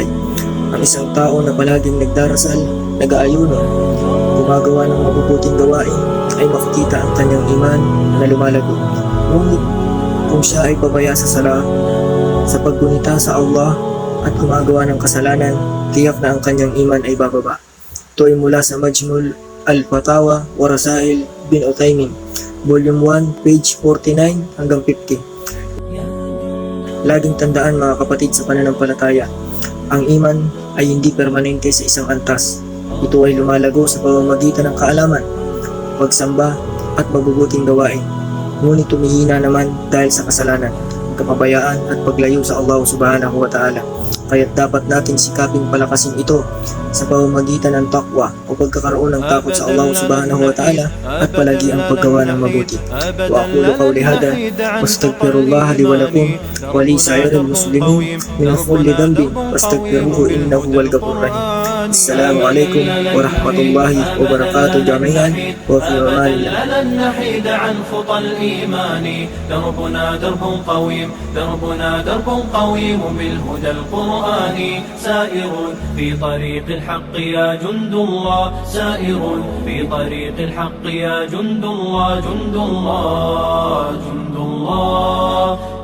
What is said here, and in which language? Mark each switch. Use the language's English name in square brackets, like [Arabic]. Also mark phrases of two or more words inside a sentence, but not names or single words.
[Filipino] Ang isang tao na palaging nagdarasal, nag-aayuno, gumagawa ng mabubuting gawain ay makikita ang kanyang iman na lumalago. Ngunit kung siya ay pabaya sa sala, sa paggunita sa Allah at gumagawa ng kasalanan, tiyak na ang kanyang iman ay bababa. Ito ay mula sa Majmul al-Fatawa wa Rasail bin Uthaymin, [English] Volume 1, page 49 [Filipino] hanggang 50. Laging tandaan mga kapatid sa pananampalataya, ang iman ay hindi permanente sa isang antas. Ito ay lumalago sa pamamagitan ng kaalaman, pagsamba at mabubuting gawain. Ngunit tumihina naman dahil sa kasalanan, kapabayaan at paglayo sa Allah [Arabic] سبحانه وتعالى. [Filipino] Kaya't dapat natin sikaping palakasin ito sa pamamagitan ng takwa o pagkakaroon ng takot sa Allah [Arabic] سبحانه وتعالى [Filipino] at palagi ang paggawa ng mabuti. [Arabic] وأقول قولي هذا وأستغفر الله لي ولكم ولسائر المسلمين من كل ذنب واستغفروه إنه هو الغفور الرحيم. السلام عليكم ورحمة الله وبركاته جميعا وفي أمان الله. لن نحيد عن خطى الإيمان دربنا درب قويم دربنا درب قويم بالهدى القرآني سائر في طريق الحق يا جند الله سائر في طريق الحق يا جند الله جند الله جند الله